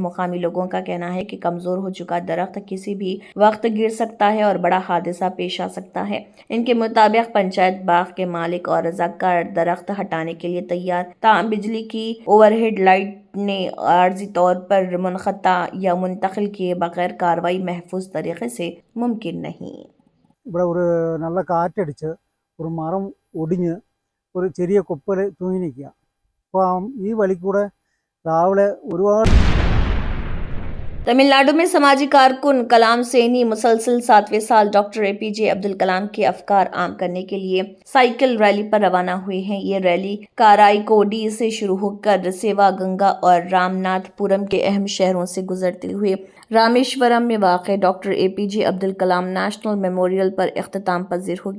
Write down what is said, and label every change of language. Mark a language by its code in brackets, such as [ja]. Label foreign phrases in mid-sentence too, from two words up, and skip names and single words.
[ur] مقامی لوگوں کا کہنا ہے کہ کمزور ہو چکا درخت کسی بھی وقت گر سکتا ہے اور بڑا حادثہ پیش آ سکتا ہے. ان کے مطابق پنچایت باغ کے مالک اور رضاکار درخت ہٹانے کے لیے تیار، تاہم بجلی کی [en] overhead light [ur] نے عارضی طور پر منقطع یا منتقل کیے بغیر کارروائی محفوظ طریقے سے ممکن نہیں. [ml] ഇവിടെ ഒരു നല്ല കാറ്റടിച്ച് ഒരു മരം ഒടിഞ്ഞ് ഒരു ചെറിയ കൊപ്പൽ തൂങ്ങി നിൽക്കുക. അപ്പോൾ ഈ വഴിക്കൂടെ രാവിലെ ഒരുപാട് [ur] تمل ناڈو میں سماجی کارکن کلام سینی مسلسل 7ویں سال ڈاکٹر APJ عبدالکلام کے افکار عام کرنے کے لیے [en] cycle rally [ur] پر روانہ ہوئے ہیں. یہ ریلی کارائیکوڈی سے شروع ہو کر سیوا گنگا اور رامناتھ پورم کے اہم شہروں سے گزرتے ہوئے رامیشورم میں واقع ڈاکٹر APJ عبدالکلام نیشنل میموریل پر اختتام پذیر ہوگی.